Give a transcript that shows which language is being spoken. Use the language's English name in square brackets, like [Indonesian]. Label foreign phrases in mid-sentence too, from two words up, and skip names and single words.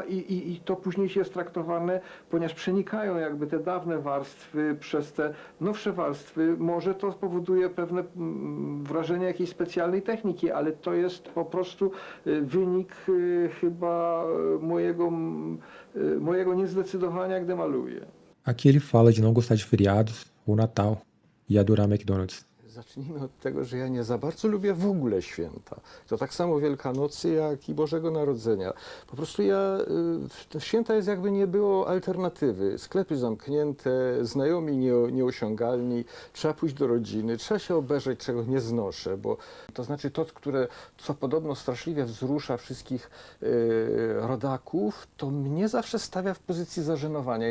[Polish] I to później jest traktowane, ponieważ przenikają jakby te dawne warstwy przez te nowsze warstwy. Może to spowoduje pewne wrażenie jakiejś specjalnej techniki, ale to jest po prostu wynik chyba mojego niezdecydowania, gdy maluję. [Portuguese] Aqui ele fala de não gostar de feriados ou Natal e adorar McDonald's. [Polish] Zacznijmy od tego, że ja nie za bardzo lubię w ogóle święta. To tak samo Wielkanocy, jak i Bożego Narodzenia. Po prostu to święta jest jakby nie było alternatywy. Sklepy zamknięte, znajomi nieosiągalni, trzeba pójść do rodziny, trzeba się obejrzeć, czego nie znoszę, bo to znaczy to, co podobno straszliwie wzrusza wszystkich rodaków, to mnie zawsze stawia w pozycji zażenowania.